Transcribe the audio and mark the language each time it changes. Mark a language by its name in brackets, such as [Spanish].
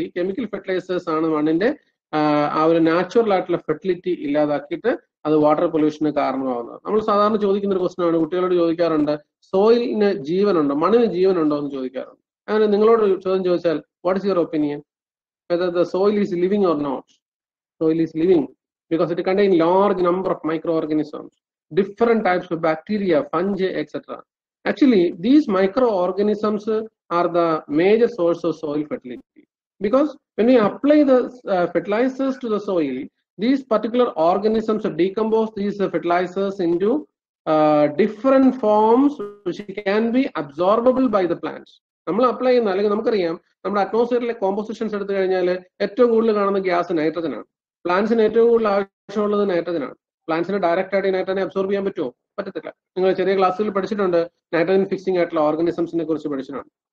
[Malayalam] ഈ chemical fertilisers ആണ് മണ്ണിന്റെ ആ ഒരു നാച്ചുറൽ ആയിട്ടുള്ള ഫെർട്ടിലിറ്റി ഇല്ലാതാക്കിയിട്ട് അത് വാട്ടർ പൊല്യൂഷന് കാരണമാവുന്നത്. നമ്മൾ സാധാരണ ചോദിക്കുന്ന ഒരു ക്വസ്റ്റൻ ആണ്, കുട്ടികളോട് ചോദിക്കാറുണ്ട്, സോയിലിന് ജീവനുണ്ടോ, മണ്ണിന് ജീവനുണ്ടോ എന്ന് ചോദിക്കാറുണ്ട്. അങ്ങനെ നിങ്ങളോട് ചോദ്യം ചോദിച്ചാൽ [English] What is your opinion, whether the soil is living or not? Soil is living because it contains large number of microorganisms, different types of bacteria, fungi, etc. Actually, these microorganisms are the major source of soil fertility, because when we apply the fertilizers to the soil, these particular organisms decompose these fertilizers into different forms which can be absorbable by the plants. [Malayalam] നമ്മൾ apply ചെയ്യുന്ന, അല്ലെങ്കിൽ നമുക്കറിയാം നമ്മുടെ അറ്റ്മോസ്ഫിയറിലെ compositions എടുത്തു കഴിഞ്ഞാൽ ഏറ്റവും കൂടുതൽ കാണുന്ന ഗ്യാസ് നൈട്രജൻ ആണ്. പ്ലാന്റ്സിന് ഏറ്റവും കൂടുതൽ ആവശ്യമുള്ളത് നൈട്രജൻ ആണ്. പ്ലാന്റ്സിന് ഡയറക്റ്റ് ആയിട്ട് നൈട്രജനെ അബ്സോർബ് ചെയ്യാൻ പറ്റുമോ? പറ്റത്തില്ല. നിങ്ങൾ ചെറിയ ക്ലാസ്സുകളിൽ പഠിച്ചിട്ടുണ്ട്, നൈട്രജൻ ഫിക്സിംഗ് ആയിട്ടുള്ള ഓർഗാനിസംസിനെ കുറിച്ച് പഠിച്ചിട്ടുണ്ട്.